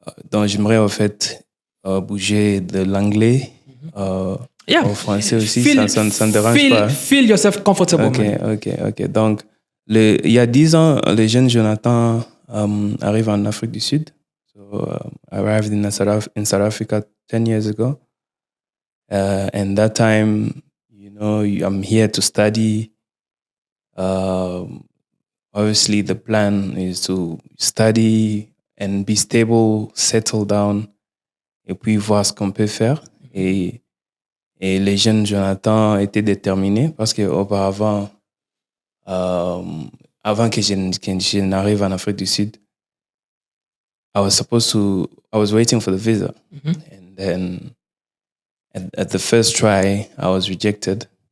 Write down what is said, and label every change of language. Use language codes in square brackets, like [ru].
[fr] donc, j'aimerais en fait bouger de l'anglais au français aussi, ça ne dérange pas. [en] Feel yourself comfortable. Ok. [fr] Donc, il y a 10 ans, le jeune Jonathan arrive en Afrique du Sud. [en] So, I arrived in South Africa 10 years ago. And that time, I'm here to study. Obviously, the plan is to study and be stable, settle down, et puis voir ce qu'on peut faire. [fr] Et le jeune Jonathan était déterminé parce qu'auparavant, avant que je n'arrive en Afrique du Sud, I was waiting for the visa. [en] And then at the first try, I was rejected.